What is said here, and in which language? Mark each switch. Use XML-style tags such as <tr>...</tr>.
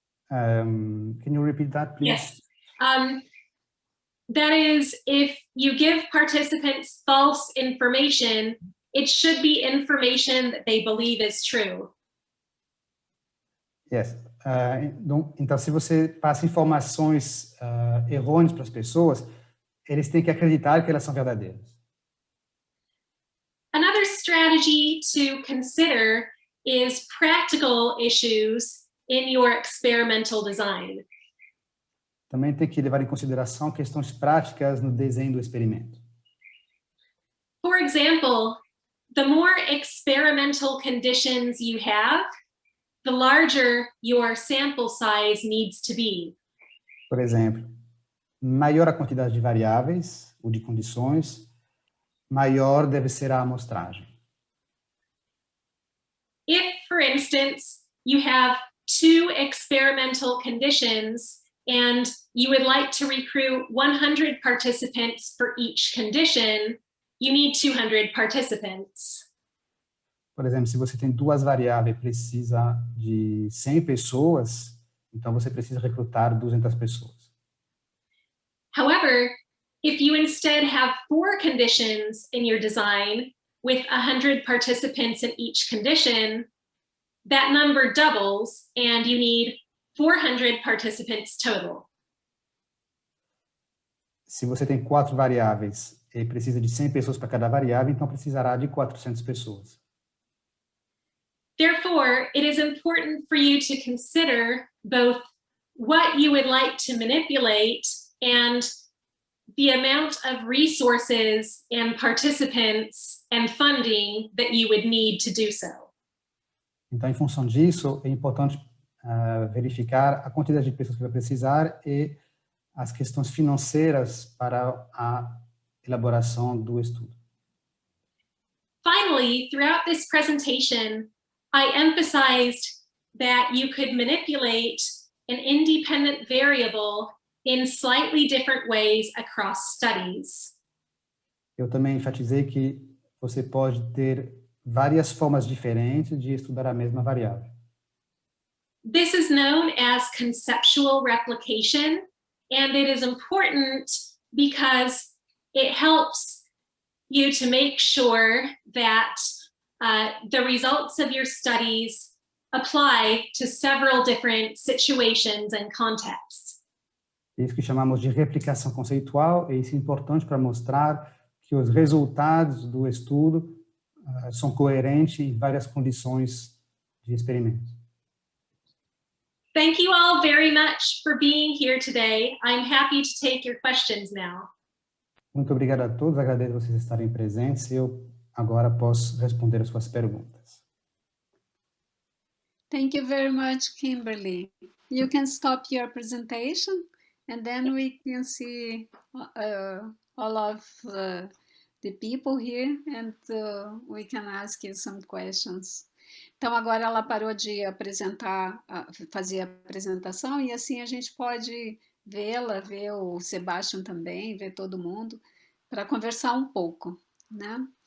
<en>Can you repeat that, please? Yes. That is, if you give participants false information, it should be information that they believe is true. Yes.</en> <pt>Então, se você passa informações errôneas para as pessoas, eles têm que acreditar que elas são verdadeiras.</pt> <en>Another strategy to consider is practical issues in your experimental design.</en> <pt>Também tem que levar em consideração questões práticas no desenho do experimento.</pt> <en>For example, the more experimental conditions you have, the larger your sample size needs to be.</en> <pt>Por exemplo, maior a quantidade de variáveis ou de condições, maior deve ser a amostragem.</pt> <en>If, for instance, you have 2 experimental conditions and you would like to recruit 100 participants for each condition, you need 200 participants.</en> <pt>Por exemplo, se você tem 2 variáveis e precisa de 100 pessoas, então você precisa recrutar 200 pessoas.</pt> <en>However, if you instead have 4 conditions in your design with 100 participants in each condition, that number doubles and you need 400 participants total.</en> <pt>Se você tem 4 variáveis e precisa de 100 pessoas para cada variável, então precisará de 400 pessoas.</pt> <en>Therefore, it is important for you to consider both what you would like to manipulate and the amount of resources and participants and funding that you would need to do so.</en> <pt>Então, em função disso, é importante verificar a quantidade de pessoas que vai precisar e as questões financeiras para a elaboração do estudo.</pt> <en>Finally, throughout this presentation, I emphasized that you could manipulate an independent variable in slightly different ways across studies.</en> <pt>Eu também enfatizei que você pode ter várias formas diferentes de estudar a mesma variável.</pt> <en>This is known as conceptual replication, and it is important because it helps you to make sure that the results of your studies apply to several different situations and contexts.</en> <pt>É isso que chamamos de replicação conceitual, e isso é importante para mostrar que os resultados do estudo são coerentes em várias condições de experimento.</pt> <en>Thank you all very much for being here today. I'm happy to take your questions now.</en> <pt>Muito obrigado a todos, agradeço vocês estarem presentes e eu agora posso responder as suas perguntas.</pt> <en>Thank you very much, Kimberly. You can stop your presentation and then we can see all of the people here and we can ask you some questions.</en> <pt>Então, agora ela parou de apresentar, fazer a apresentação e assim a gente pode vê-la, ver o Sebastian também, ver todo mundo, para conversar um pouco, né?</pt>